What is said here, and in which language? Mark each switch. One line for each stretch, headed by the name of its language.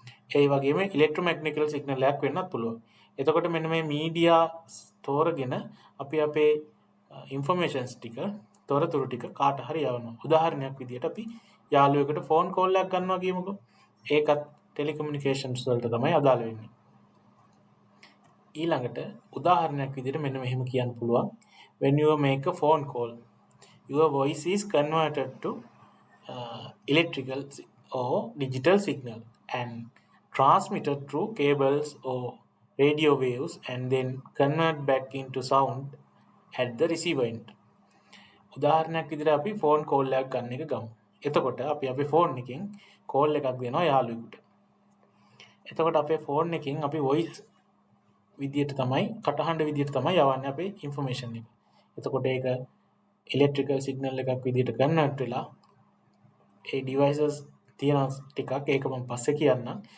Sinhala: ඒ වගේම ඉලෙක්ට්‍රොමැග්නටිකල් සිග්නල් එකක් වෙන්නත් පුළුවන්. එතකොට මෙන්න මේ මීඩියා තෝරගෙන අපි අපේ ඉන්ෆර්මේෂන්ස් ටික තොරතුරු ටික කාට හරි යවනවා. උදාහරණයක් විදියට අපි යාළුවෙකුට ෆෝන් කෝල් එකක් ගන්නවා කියමුකෝ. ඒකත් ටෙලිකමියුනිකේෂන්ස් වලට තමයි අදාළ වෙන්නේ. ඊළඟට උදාහරණයක් විදියට මෙන්න මෙහෙම කියන්න පුළුවන්.
English: When you make a phone call, your voice is converted to electrical or digital signal and transmitted through cables or radio waves and then convert back into sound at the receiver end.
Sinhala: උදාහරණයක් විදිහට අපි phone call එකක් ගන්න එක ගමු. එතකොට අපි අපේ ෆෝන් එකෙන් කෝල් එකක් දෙනවා යාළුවෙකුට. එතකොට අපේ ෆෝන් එකෙන් අපි වොයිස් විදියට තමයි කටහඬ විදියට තමයි යවන්නේ අපේ ඉන්ෆර්මේෂන් එක. එතකොට ඒක ඉලෙක්ට්‍රිකල් සිග්නල් එකක් විදියට කන්වර්ට් වෙලා ඒ ඩිවයිසස් තියෙන ටිකක් ඒක මම පස්සේ කියන්නම්.